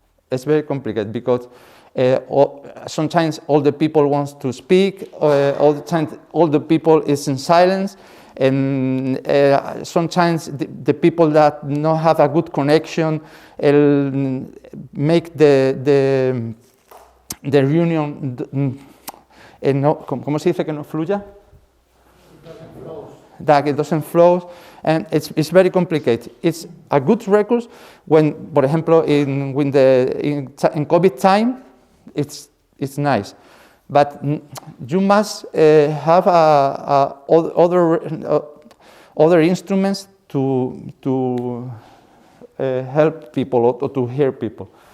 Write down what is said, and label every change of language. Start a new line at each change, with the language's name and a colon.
English: It's very complicated because sometimes all the people want to speak, all the time all the people is in silence, and sometimes the people that don't have a good connection make the reunion.
Spanish: ¿Cómo se dice que no fluya?
English: That it doesn't flow, and it's very complicated. It's a good record when, for example, in COVID time, it's nice, but you must have other instruments to help people or to hear people.